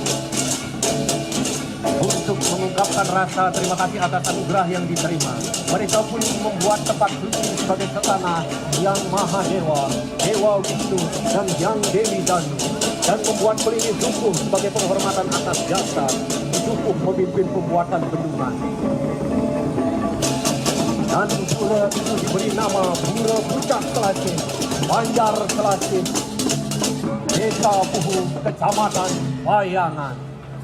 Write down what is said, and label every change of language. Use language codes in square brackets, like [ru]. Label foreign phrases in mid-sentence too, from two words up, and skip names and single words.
[id] Untuk mengungkapkan rasa terima kasih atas anugerah yang diterima, mereka pun membuat tempat suci sebagai setana yang Maha Dewa, Dewa Wisnu, dan Yang Dewi Danu, dan membuat Pelini Dukuh sebagai penghormatan atas jasa Dukuh memimpin pembuatan bendungan. Dan pura itu diberi nama Pura Puncak Selasih, Banjar Selasih, Desa Puhu, Kecamatan Payangan.